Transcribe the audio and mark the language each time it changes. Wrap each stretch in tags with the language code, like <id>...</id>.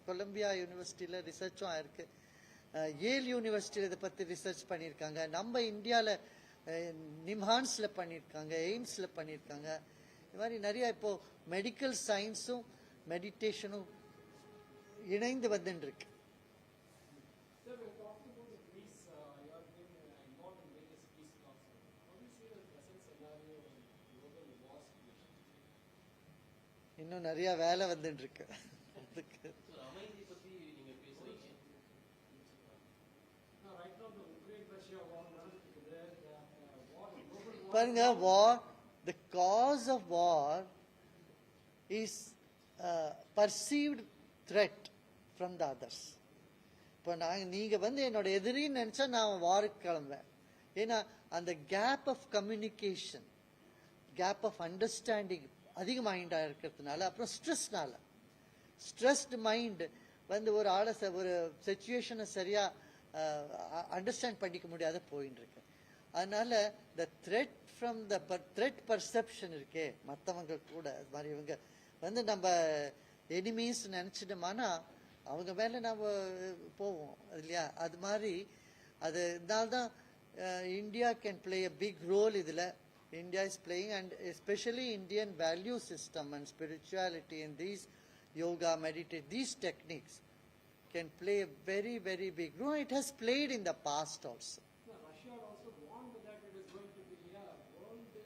<ta>Colombia யூனிவர்சிட்டியில ரிசர்ச்சும் ஆயிருக்கு. ஏல் யூனிவர்சிட்டியில இதை பத்தி ரிசர்ச் பண்ணியிருக்காங்க. நம்ம இந்தியாவில் நிம்ஹான்ஸ்ல பண்ணியிருக்காங்க, எய்ம்ஸ்ல பண்ணியிருக்காங்க. இது மாதிரி நிறைய இப்போ மெடிக்கல் சயின்ஸும் மெடிடேஷனும் இணைந்து வந்துட்டு இருக்கு.</ta> <en>Sir, we're talking about the peace. You have been involved in various peace talks. How do you see the present scenario in global war situation?</en> <ta>இன்னும் நிறைய வேலை வந்துட்டு இருக்கு அதுக்கு. அமைதி பத்தி நீங்க பேசுறீங்க.</ta> <en>Now, right now, the Ukraine-Russia war</en> <ta>நடந்துட்டு இருக்குது.</ta> <en>War, global war.</en> <ta>பாருங்க,</ta> <en>war, the cause of war is perceived threat from the others.</en> <ta>இப்போ நீங்க என்னோட எதிரின்னு நினைச்சா நான் வாருக்கு கிளம்புவேன். ஏன்னா அந்த gap of communication, gap of understanding அதிக மைண்டாக இருக்கிறதுனால, அப்புறம் ஸ்ட்ரெஸ்னால, ஸ்ட்ரெஸ்டு மைண்ட் ஒரு ஆளை ஒரு சுச்சுவேஷனை சரியா அண்டர்ஸ்டாண்ட் பண்ணிக்க முடியாத போயின்னு இருக்கு. அதனால த thread from the thread perception இருக்கே, மற்றவங்க கூட அது மாதிரி இவங்க நம்ம எனிமீஸ் நினச்சிட்டோமானா அவங்க மேலே நம்ம போவோம் இல்லையா? அது மாதிரி அதனால்தான்</ta> <en>India can play a big role</en> <ta>இதில்.</ta> <en>India is playing, and especially Indian value system and spirituality and these yoga, meditation, these techniques can play a very, very big role. It has played in the past also. Yeah, Russia also warned that it is going to be a world</en>